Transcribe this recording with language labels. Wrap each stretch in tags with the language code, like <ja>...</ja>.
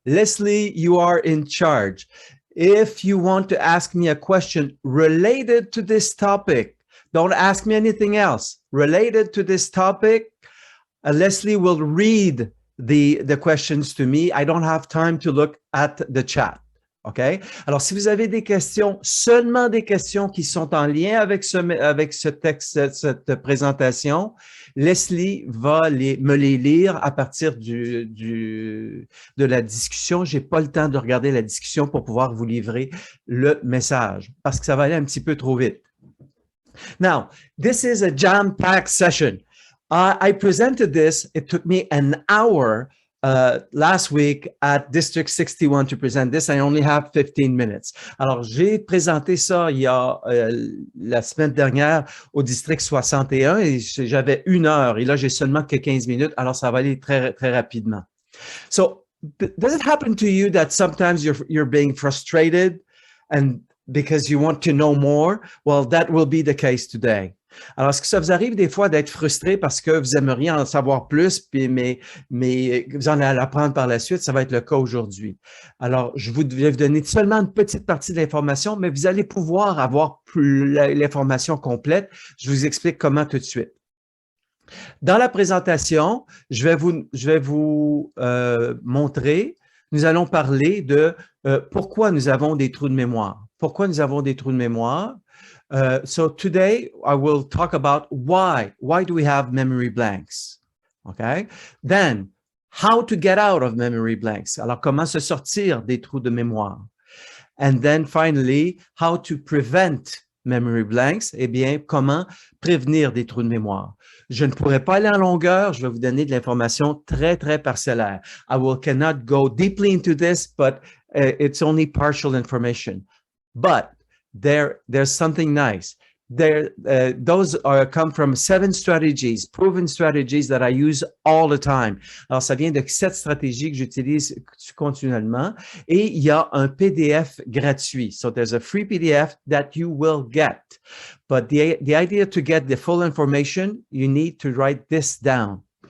<en>Leslie, you are in charge. If you want to ask me a question related to this topic, don't ask me anything else. Related to this topic, Leslie will read the questions to me. I don't have time to look at the chat. OK?</en> <fr>Alors, si vous avez des questions, seulement des questions qui sont en lien avec ce texte, cette présentation, Leslie va me les lire à partir de la discussion. Je n'ai pas le temps de regarder la discussion pour pouvoir vous livrer le message parce que ça va aller un petit peu trop vite.</fr> <en>Now, this is a jam-packed session. I presented this. It took me an hour last week at District 61 to present this. I only have 15 minutes.</en> <fr>Alors, j'ai présenté ça il y a la semaine dernière au District 61 et j'avais 1 heure. Et là, j'ai seulement que 15 minutes. Alors, ça va aller très, très rapidement.</fr> <en>So, does it happen to you that sometimes you're being frustrated and because you want to know more? Well, that will be the case today.</en> <fr>Alors, est-ce que ça vous arrive des fois d'être frustré parce que vous aimeriez en savoir plus, mais vous en allez apprendre par la suite? Ça va être le cas aujourd'hui. Alors, je vais vous donner seulement une petite partie de l'information, mais vous allez pouvoir avoir l'information complète. Je vous explique comment tout de suite. Dans la présentation, je vais vous montrer, nous allons parler de pourquoi nous avons des trous de mémoire. Pourquoi nous avons des trous de mémoire?</fr> <en>So today I will talk about why do we have memory blanks? Okay. Then how to get out of memory blanks.</en> <fr>Alors comment se sortir des trous de mémoire?</fr> <en>And then finally, how to prevent memory blanks.</en> <fr>Eh bien, comment prévenir des trous de mémoire? Je ne pourrai pas aller en longueur. Je vais vous donner de l'information très, très parcellaire.</fr> <en>Cannot go deeply into this, but it's only partial information. But there's something nice. Those come from 7 strategies, proven strategies that I use all the time.</en> <fr>Alors, ça vient de 7 stratégies que j'utilise continuellement. Et il y a un PDF gratuit.</fr> <en>So there's a free PDF that you will get. But the idea to get the full information, you need to write this down.</en>